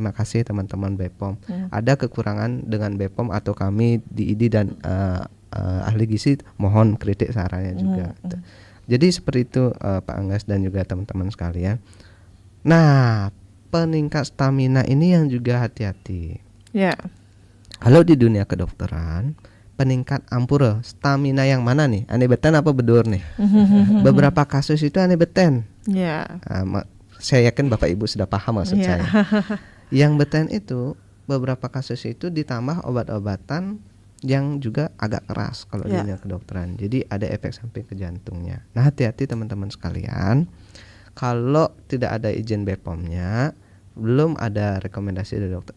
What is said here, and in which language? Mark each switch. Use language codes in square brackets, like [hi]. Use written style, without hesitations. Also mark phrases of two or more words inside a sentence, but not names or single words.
[id] Terima kasih teman-teman BPOM. Ada kekurangan dengan BPOM atau kami di ID dan ahli gizi, mohon kritik sarannya juga. Jadi seperti itu Pak Anggas dan juga teman-teman sekalian. Nah, peningkat stamina ini yang juga hati-hati. Kalau di dunia kedokteran, peningkat ampura, stamina yang mana nih? [ban] Ane beten apa bedur nih? [id] Beberapa kasus itu [ban] ane beten. [id] Saya yakin Bapak Ibu sudah paham maksud saya. Yang beten itu beberapa kasus itu ditambah obat-obatan yang juga agak keras kalau di dunia kedokteran. Jadi ada efek samping ke jantungnya. Nah, hati-hati teman-teman sekalian. Kalau tidak ada izin BPOM-nya, belum ada rekomendasi dari dokter.